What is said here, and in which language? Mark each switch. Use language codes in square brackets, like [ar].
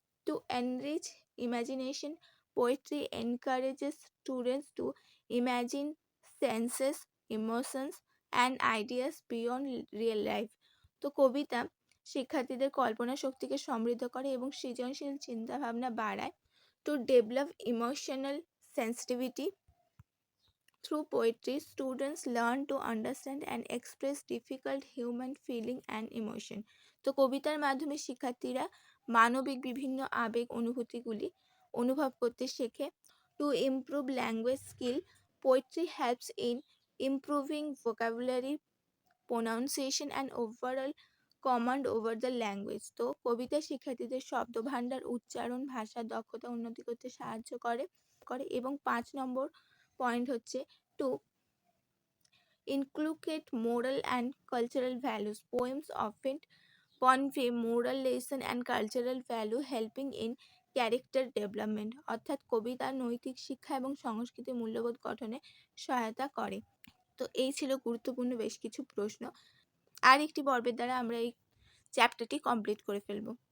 [en] To enrich imagination, poetry encourages students to imagine senses, emotions and ideas beyond real life. [bn] তো কবিতা শিক্ষার্থীদের কল্পনা শক্তিকে সমৃদ্ধ করে এবং সৃজনশীল চিন্তাভাবনা বাড়ায়। [en] To develop emotional sensitivity, through poetry, students learn to understand and express difficult human feeling and emotion. [bn] তো কবিতার মাধ্যমে শিক্ষার্থীরা মানবিক বিভিন্ন আবেগ অনুভূতিগুলি অনুভব করতে শেখে। [en] To improve language skill, poetry helps in improving vocabulary, pronunciation and overall command over the language. [bn] তো কবিতা শিক্ষার্থীদের শব্দভাণ্ডার, উচ্চারণ, ভাষার দক্ষতা উন্নতি করতে সাহায্য করে এবং 5 নম্বর পয়েন্ট হচ্ছে [en] To inculcate moral and cultural values. Poems often convey moral lesson and cultural value, helping in character development, [bn] অর্থাৎ কবিতা নৈতিক শিক্ষা এবং সংস্কৃতি মূল্যবোধ গঠনে সহায়তা করে। তো এই ছিল গুরুত্বপূর্ণ বেশ কিছু প্রশ্ন। আর একটি পর্বের দ্বারা আমরা এই চ্যাপ্টারটি কমপ্লিট করে ফেলব।